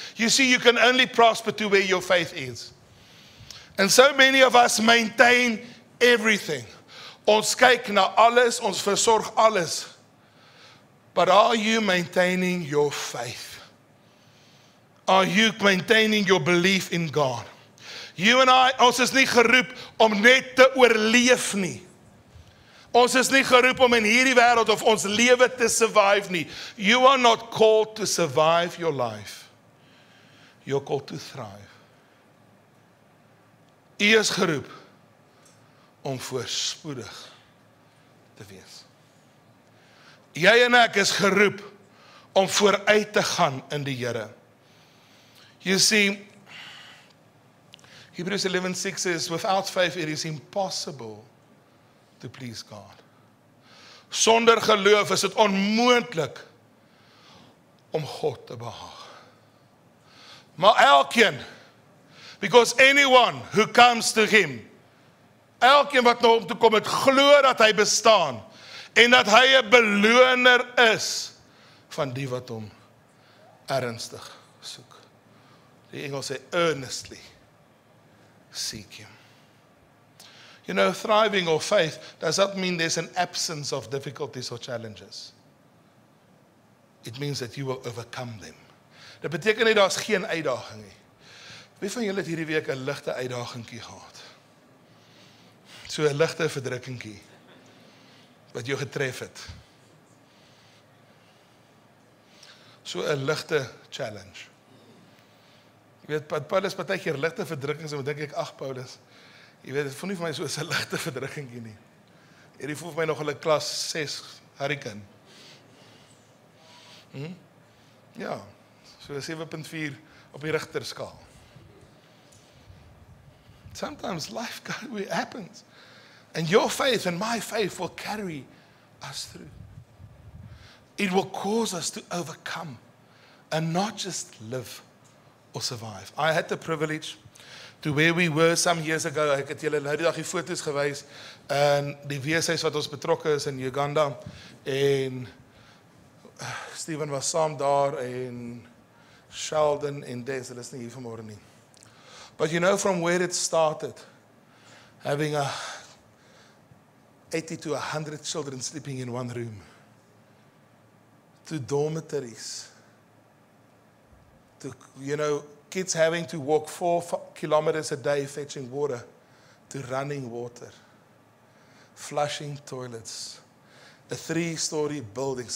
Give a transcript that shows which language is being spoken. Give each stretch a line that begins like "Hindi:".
English: You see, you can only prosper to where your faith is. And so many of us maintain everything.
Afrikaans: Ons kyk na alles, ons versorg alles.
English: But are you maintaining your faith? Are you maintaining your belief in God? You and I,
Afrikaans: ons is nie geroep om net te oorleef nie. Ons is nie geroep om in hierdie wêreld of ons lewe te survive nie.
English: You are not called to survive your life. You're called to thrive.
Afrikaans: U is geroep om voorspoedig te wees. Jy en ek is geroep om vooruit te gaan in die Here.
English: You see, Hebrews 11:6 says, without faith it is impossible to please God.
Afrikaans: Sonder geloof is dit onmoontlik om God te behaag. Maar elkeen,
English: because anyone who comes to him,
Afrikaans: elkeen wat na hom toe kom, het glo dat hy bestaan, en dat hy 'n beloner is, van die wat hom ernstig soek. Die Engels sê,
English: earnestly seek him. You know, thriving or faith does not mean there's an absence of difficulties or challenges. It means that you will overcome them.
Afrikaans: Dit beteken nie daar's geen uitdaging nie. Wie van julle het hierdie week 'n ligte uitdagingkie gehad? So 'n ligte verdrukkingkie wat jou getref het. So 'n ligte challenge. Jy weet, Paulus partykeer ligte verdrukkings, en dan dink ek, ag Paulus, jy weet, dit voel nie vir my so 'n ligte verdrukkingkie nie. Hierdie voel vir my nog 'n klas 6 hurricane. Ja, so 7.4 op die Richterskaal.
English: Sometimes life happens. And your faith and my faith will carry us through. It will cause us to overcome and not just live or survive. I had the privilege to where we were some years ago.
Afrikaans: Ek het julle nou die dag die foto's gewys in die weeshuis wat ons betrokke is in Uganda, en Steven was saam daar, en Sheldon en Des, hulle is nie hier vanmôre nie.
English: But you know, from where it started, having 80 to 100 children sleeping in one room, to dormitories, to, you know, kids having to walk 4 kilometers a day fetching water, to running water, flushing toilets, a 3-story building.